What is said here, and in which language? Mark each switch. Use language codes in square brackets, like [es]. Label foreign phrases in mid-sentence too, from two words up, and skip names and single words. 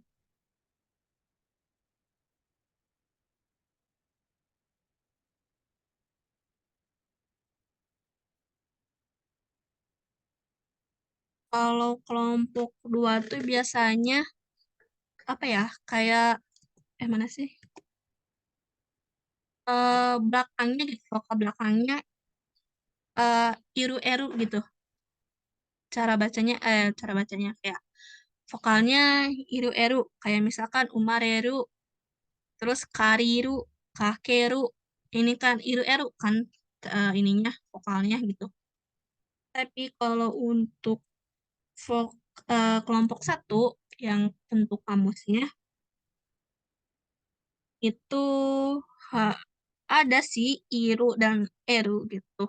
[id] Kalau kelompok 2 tuh biasanya apa ya? Kayak mana sih? Belakangnya gitu, vokal belakangnya iru-eru gitu. Cara bacanya kayak vokalnya iru-eru, kayak misalkan umareru, terus kariru, kakeru. Ini kan iru-eru kan ininya vokalnya gitu. Tapi kalau untuk kelompok 1 yang bentuk kamusnya itu ada sih iru dan eru gitu.